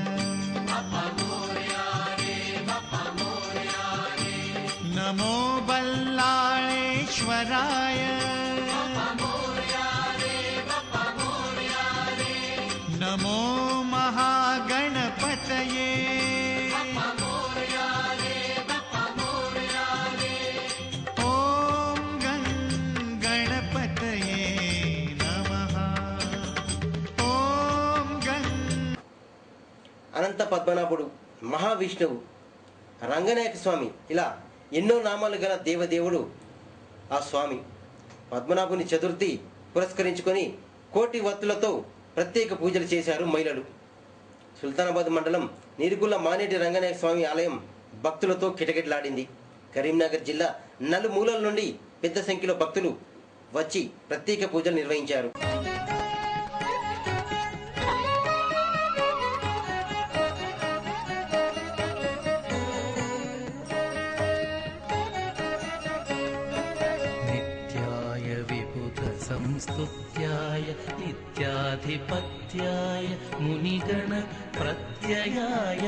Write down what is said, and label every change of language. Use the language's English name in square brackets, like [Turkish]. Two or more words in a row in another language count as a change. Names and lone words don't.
[Sanskrit] नमो बल्लाळेश्वराय नमो महागणपतये ॐ गणपतये नमः ॐ [Telugu] అనంత పద్మనాభుడు, మహావిష్ణువు, రంగనాయక స్వామి ఇలా ఎన్నో నామాలు గల దేవదేవుడు ఆ స్వామి. పద్మనాభుని చతుర్థి పురస్కరించుకొని కోటి వత్తులతో ప్రత్యేక పూజలు చేశారు మహిళలు. సుల్తానాబాద్ మండలం నీరుగుల్ల మానేటి రంగనాయక స్వామి ఆలయం భక్తులతో కిటకిటలాడింది. కరీంనగర్ జిల్లా నలుమూలల నుండి పెద్ద సంఖ్యలో భక్తులు వచ్చి ప్రత్యేక పూజలు నిర్వహించారు. [Sanskrit] संस्तुत्याय नित्याधिपत्याय मुनिगण प्रत्ययाय